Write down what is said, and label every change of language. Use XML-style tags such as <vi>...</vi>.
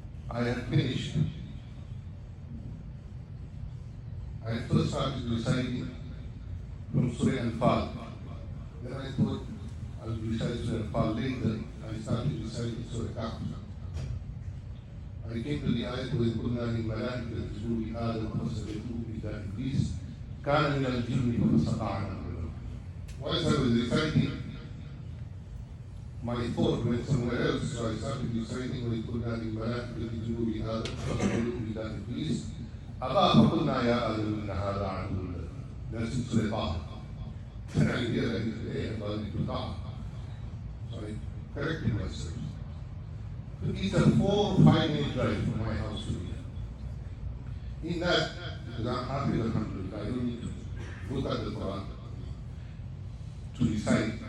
<en>I had finished. I first started reciting from Surah Anfal. Then I thought I'll recite Surah Anfal later. I started reciting Surah Kahf. I came to the ayat</en> <ar>وَإِذْ قُلْنَا لِلْمَلَائِكَةِ اسْجُدُوا لِآدَمَ فَسَجَدُوا إِلَّا إِبْلِيسَ كَانَ مِنَ الْجِنِّ فَفَسَقَ عَنْ أَمْرِ رَبِّهِ.</ar> <en>Once I was reciting, my thought went somewhere else, so I started reciting</en> <ar>وَإِذْ قُلْنَا لِلْمَلَائِكَةِ اسْجُدُوا لِآدَمَ فَسَجَدُوا إِلَّا إِبْلِيسَ أَبَى فَقُلْنَا يَا آدَمُ إِنَّ هَذَا عَدُوٌّ لَكَ.</ar> <en>That's in Surah Taha. Then I realized, hey, I'm going to Taha. So I corrected myself. It's a 4 or 5-minute drive from my house to here. In that, because I'm happy, alhamdulillah, I don't need to look at the Quran to recite.</en>